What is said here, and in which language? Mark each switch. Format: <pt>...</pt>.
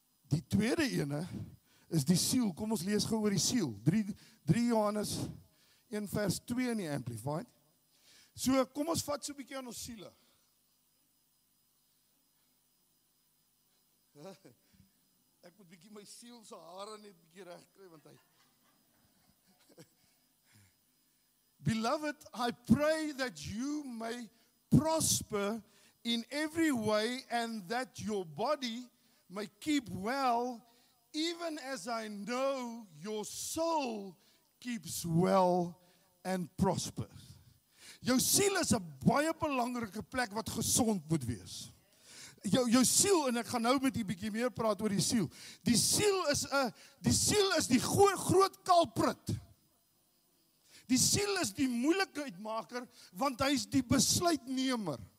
<af>Die tweede ene is die siel. Kom ons lees gou oor die siel. 3 Johannes 1 vers 2 in die Amplified. So, kom ons vat so 'n bietjie aan ons siele. Ek moet bietjie my siel se hare net bietjie reg kry, want hy</af> <en>Beloved, I pray that you may prosper in every way and that your body may keep well, even as I know your soul keeps well and prospers.</en> <af>Jou siel is 'n baie belangrike plek wat gesond moet wees. Jou siel, en ek gaan nou met 'n bietjie meer praat oor die siel. Die siel is die groot culprit. Die siel is die moeilikheidmaker, want hy is die besluitnemer.</af>